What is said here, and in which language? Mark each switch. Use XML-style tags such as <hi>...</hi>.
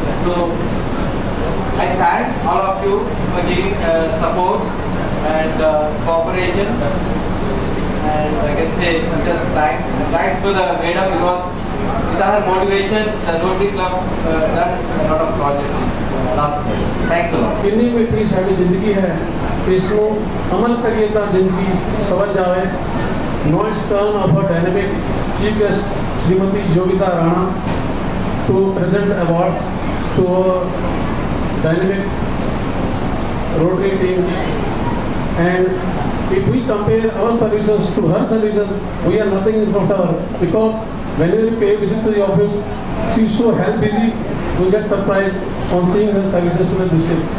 <en>So I thank all of you for giving support and cooperation. And I can say just thanks. Thanks for the madam, because with her motivation, the Rotary Club done a lot of projects last year. Thanks a lot.</en> <pa>किन्नी मिठी साड़ी जिंदगी है, इसको अमल करिए तो जिंदगी सवर जावे.</pa> <en>No it's turn of our dynamic chief guest Srimati Yogita Rana to present awards to our dynamic Rotary team. And if we compare our services to her services, we are nothing in front of her, because whenever we pay visit to the office, she is so help busy, we get surprised on seeing her services to the district.</en>